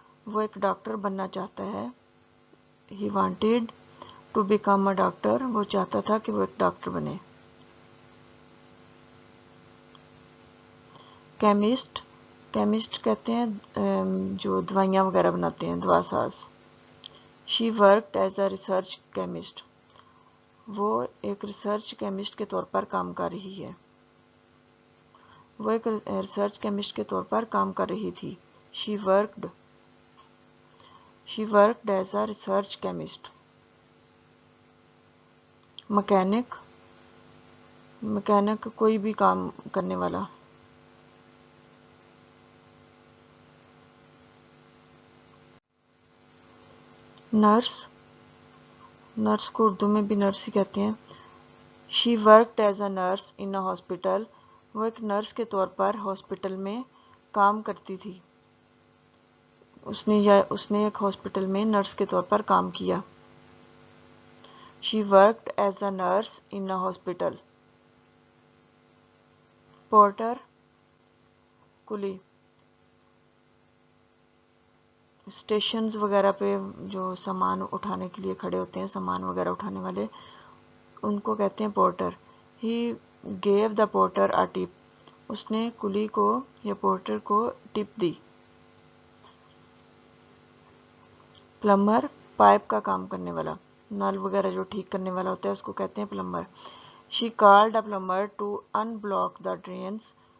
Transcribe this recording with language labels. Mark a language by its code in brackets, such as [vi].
[ur] وہ ایک ڈاکٹر بننا چاہتا ہے. [en] He wanted to become a doctor. [ur] وہ چاہتا تھا کہ وہ ایک ڈاکٹر بنے. کیمسٹ کہتے ہیں جو دوائیاں وغیرہ بناتے ہیں، دوا ساز. [en] She worked as a research chemist. [ur] وہ ایک ریسرچ کیمسٹ کے طور پر کام کر رہی ہے. وہ ایک ریسرچ کیمسٹ کے طور پر کام کر رہی تھی. [en] She worked as a research chemist. [ur] Mechanic کوئی بھی کام کرنے والا. نرس کو اردو میں بھی نرس ہی کہتے ہیں. [en] She worked as a nurse in a hospital. [ur] وہ ایک نرس کے طور پر ہاسپٹل میں کام کرتی تھی. اس نے ایک ہاسپٹل میں نرس کے طور پر کام کیا. [en] She worked as a nurse in a hospital. [ur] Porter کلی. اسٹیشنز وغیرہ پہ جو سامان اٹھانے کے لیے کھڑے ہوتے ہیں، سامان وغیرہ اٹھانے والے، ان کو کہتے ہیں porter. [en] He give the porter a tip. [ur] اس نے کلی کو یا پورٹر کو ٹپ دی. پلمبر پائپ کا کام کرنے والا. نل وغیرہ جو ٹھیک کرنے والا ہوتا ہے اس کو کہتے ہیں plumber. [en] She called a plumber to unblock the drains.